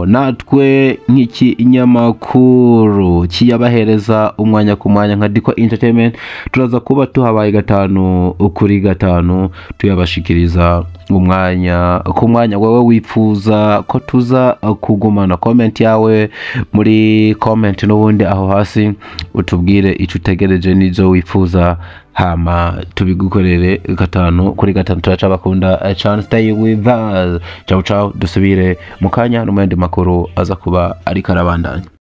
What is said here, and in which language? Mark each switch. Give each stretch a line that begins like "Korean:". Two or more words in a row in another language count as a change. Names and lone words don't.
Rundi: Natwe nk'iki inyamakuru kiyabahereza umwanya ku mwanya nka Diko Entertainment turaza kuba tuhabaye 5 tuyabashikiriza umwanya ku mwanya. Wewe wifuza ko tuza kugumana? Comment yawe muri comment n'ubundi aho hasi utubwire ico utegereje nizo wifuza, hama tubigukorere 5 turaca bakunda chance.
English: Stay with us.
Rundi: Ciao dusubire mu kanya no mende makuru aza kuba ari karabandanya.